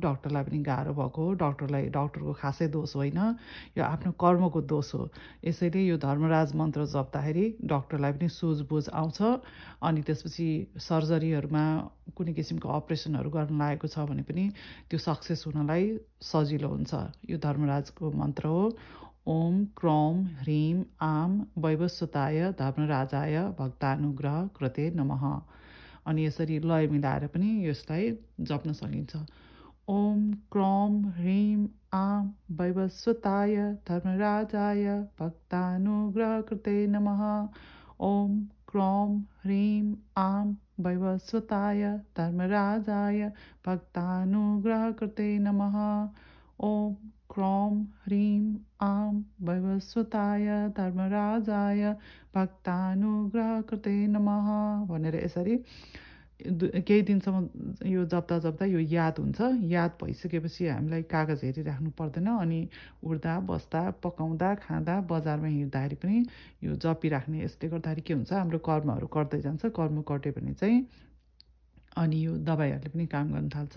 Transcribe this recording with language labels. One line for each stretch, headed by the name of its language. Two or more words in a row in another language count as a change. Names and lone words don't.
Nepali: डाक्टरलाई पनि गाह्रो भएको हो। डाक्टरको खासै दोष होइन, यो आफ्नो कर्मको दोष हो। यसैले यो धर्मराज मन्त्र जप्दाखेरि डाक्टरलाई पनि सुझबुझ आउँछ। अनि त्यसपछि सर्जरीहरूमा कुनै किसिमको अपरेसनहरू गर्न लागेको छ भने पनि त्यो सक्सेस हुनलाई सजिलो हुन्छ। यो धर्मराजको मन्त्र हो।
Sanskrit: ओम क्रौम ह्रीम आम वैवस्वताय धर्मराजाय भक्तानुग्रह कृते नमः।
Nepali: अनि यसरी लय मिलाएर पनि यसलाई जप्न सकिन्छ।
Sanskrit: ओम क्रौम ह्रीम आम वैवस्वताय धर्मराजाय भक्तानुग्रह कृते नमः। ओम क्रौम ह्रीम आम वैवस्वताय धर्मराजाय भक्तानुग्रह कृते नमः। ओम क्रौम ह्रीम आम वैवस्वताय धर्मराजाय भक्तानुग्रह कृते नमः
Nepali: भनेर यसरी केही दिनसम्म यो जप्दा यो याद हुन्छ। याद भइसकेपछि हामीलाई कागज हेरिराख्नु पर्दैन। अनि उड्दा बस्दा पकाउँदा खाँदा बजारमा हिँड्दाखेरि पनि यो जपिराख्ने। यसले गर्दाखेरि के हुन्छ, हाम्रो कर्महरू कट्दै जान्छ। कर्म कट्यो भने चाहिँ अनि यो दबाईहरूले पनि काम गर्न थाल्छ।